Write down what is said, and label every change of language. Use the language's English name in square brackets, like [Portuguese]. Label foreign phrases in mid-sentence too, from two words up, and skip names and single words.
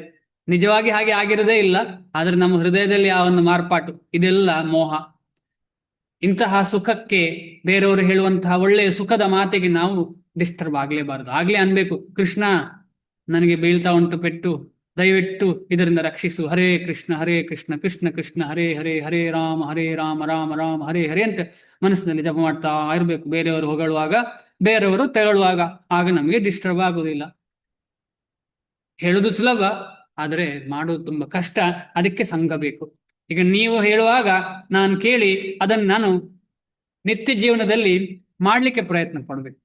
[Kannada] ನಿಜವಾಗಿ ಹಾಗೆ ಆಗಿರೋದೇ ಇಲ್ಲ, ಆದ್ರೆ ನಮ್ಮ ಹೃದಯದಲ್ಲಿ ಆ ಒಂದು ಮಾರ್ಪಾಟು, ಇದೆಲ್ಲ ಮೋಹ. ಇಂತಹ ಸುಖಕ್ಕೆ, ಬೇರೆಯವರು ಹೇಳುವಂತಹ ಒಳ್ಳೆಯ ಸುಖದ ಮಾತಿಗೆ ನಾವು ಡಿಸ್ಟರ್ಬ್ ಆಗಲೇಬಾರದು. ಆಗ್ಲೇ ಅನ್ಬೇಕು, ಕೃಷ್ಣ ನನಗೆ ಬೀಳ್ತಾ ಉಂಟು ಪೆಟ್ಟು, ದಯವಿಟ್ಟು ಇದರಿಂದ ರಕ್ಷಿಸು, [Sanskrit] ಹರೇ ಕೃಷ್ಣ ಕೃಷ್ಣ ಕೃಷ್ಣ ಹರೇ ಹರೇ, ಹರೇ ರಾಮ ರಾಮ ರಾಮ ಹರೇ ಹರೇ [Kannada] ಅಂತ ಮನಸ್ಸಿನಲ್ಲಿ ಜಪ ಮಾಡ್ತಾ ಇರಬೇಕು. ಬೇರೆಯವರು ಹೊಗಳುವಾಗ, ಬೇರೆಯವರು ತೆಗಳುವಾಗ, ಆಗ ನಮಗೆ ಡಿಸ್ಟರ್ಬ್ ಆಗುದಿಲ್ಲ. ಹೇಳುದು ಸುಲಭ, ಆದರೆ ಮಾಡೋದು ತುಂಬಾ ಕಷ್ಟ. ಅದಕ್ಕೆ ಸಂಘ ಬೇಕು. ಈಗ ನೀವು ಹೇಳುವಾಗ ನಾನು ಕೇಳಿ ಅದನ್ನು ನಾನು ನಿತ್ಯ ಜೀವನದಲ್ಲಿ ಮಾಡಲಿಕ್ಕೆ ಪ್ರಯತ್ನ ಪಡಬೇಕು.